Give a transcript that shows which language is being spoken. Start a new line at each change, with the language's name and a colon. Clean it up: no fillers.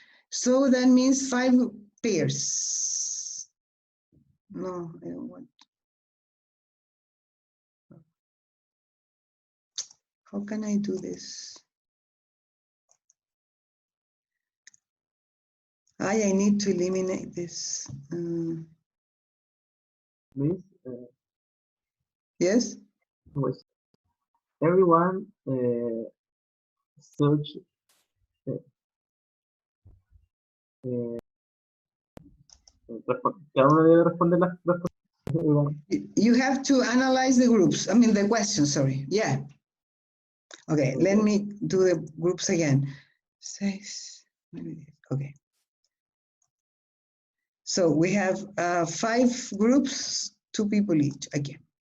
English: So that means 5 pairs. No, I don't want. How can I do this? I need to eliminate this. Miss, Yes?
Spanish: pues,
English: everyone search
Spanish: cada uno debe responder las respuestas.
English: You have to analyze the groups. I mean the questions, sorry. Yeah. Okay, let me do the groups again. 6, okay. So we have 5 groups, 2 people each again.